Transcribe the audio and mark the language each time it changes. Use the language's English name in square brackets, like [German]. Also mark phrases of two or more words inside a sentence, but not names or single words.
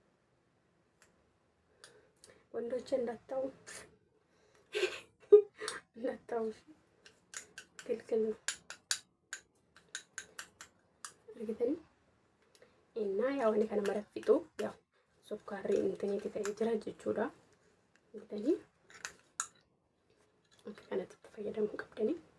[Oromo] wandocha [Amharic] እንዳታው ክልክል ነው [Oromo] argitanii innaa yaa wani kana maraffitu yaa sukkaarri intaniitti ta'ee jira jechuudha argitanii akka kanatti fayyadamuu qabdanii